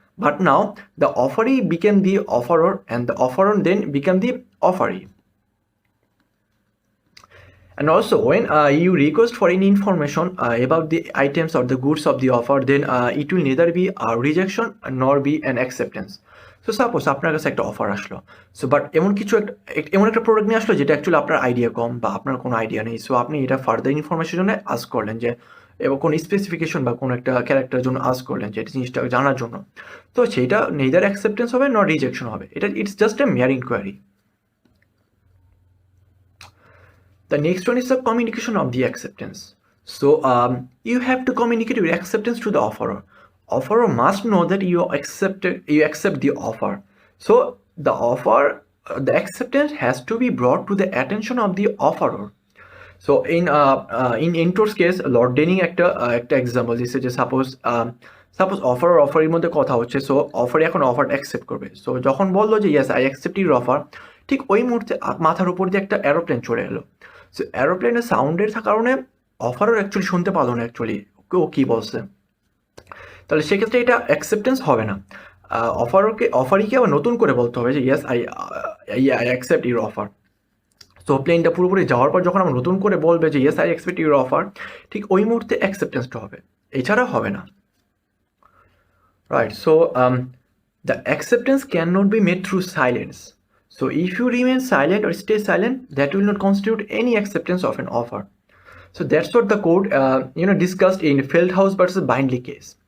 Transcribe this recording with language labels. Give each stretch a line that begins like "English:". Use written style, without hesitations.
English: But now the offeree became the offeror and the offeror then became the offeree. And also when you request for any information about the items or the goods of the offer, then it will neither be a rejection nor be an acceptance.
Bangla: So suppose আপনার কাছে একটা offer আসলো, so but এমন একটা product নিয়ে আসলো যেটা actually আপনার আইডিয়া কম বা আপনার কোনো আইডিয়া নেই। সো আপনি এটা ফার্দার ইনফরমেশনের জন্য আস্ক করলেন, যে এবং কোনো স্পেসিফিকেশন বা কোনো একটা ক্যারেক্টারের জন্য আস্ক করলেন, যে জিনিসটা জানার জন্য। তো সেইটা নেইদার অ্যাকসেপ্টেন্স হবে নট রিজেকশন হবে, এটা
English: It's just a mere inquiry. The next one is the communication of the acceptance. So you have to communicate your acceptance to the offerer. Offerer must know that you accept the offer. So the acceptance has to be brought to the attention of the offerer. So in Intor's case,
Bangla: Lord Denning একটা example দিচ্ছে, যে suppose অফারের মধ্যে কথা হচ্ছে। So offer এখন offer accept করবে। So যখন বললো যে
English: yes I accept your offer,
Bangla: ঠিক ওই মুহূর্তে মাথার উপর দিয়ে একটা এরোপ্লেন চলে এলো। সো এরোপ্লেনের সাউন্ডের কারণে অফারও অ্যাকচুয়ালি শুনতে পারলো না অ্যাকচুয়ালি ও কী বলছে। তাহলে সেক্ষেত্রে এটা অ্যাকসেপ্টেন্স হবে না। অফারিকে আবার নতুন করে বলতে হবে যে
English: Yes I accept your offer.
Bangla: So প্লেনটা পুরোপুরি যাওয়ার পর যখন আমরা নতুন করে বলবে যে
English: yes I accept your offer,
Bangla: ঠিক ওই মুহূর্তে অ্যাকসেপ্টেন্সটা হবে, এছাড়া হবে না।
English: Right, so the acceptance can not be made through silence. So if you remain silent or stay silent, that will not constitute any acceptance of an offer. So that's what the court discussed in Feldhaus versus Bindley case.